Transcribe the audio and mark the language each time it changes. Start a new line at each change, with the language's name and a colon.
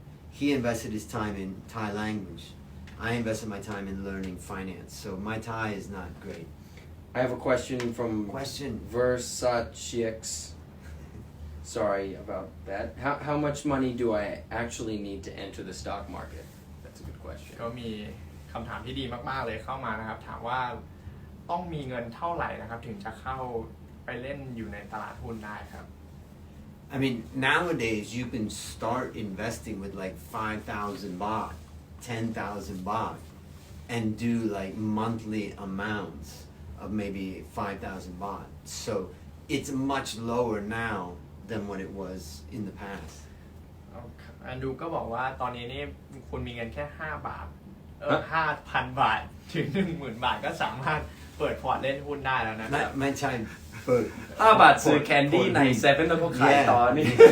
English: He invested his time in Thai language. I invested my time in learning finance. So my Thai is not great. I have a question from Versachix. Sorry about that. How much money do I actually need to enter the stock market? That's a good question.
Thai: ก็มีคำถามที่ดีมากๆเลยเข้ามานะครับถามว่าต้องมีเงินเท่าไหร่นะครับถึงจะเข้าไปเล่นอยู่ในตลาดหุ้นได้ครับ
English: I mean, nowadays you can start investing with like 5,000 baht, 10,000 baht, and do like monthly amounts of maybe 5,000 baht. So it's much lower now than what it was in the past.
Thai: แอนดรูก็บอกว่าตอนนี้นี่คุณมีเงินแค่5 บาท5,000 บาทถึง 10,000 บาทก็สามารถเปิดพอร์ตเล่นหุ้นได้แล้วนะครับ ไม่ใช่เปิด 5 บาทซื้อแคนดี้ในเซเว่นแล้วก็ขายต่อนี่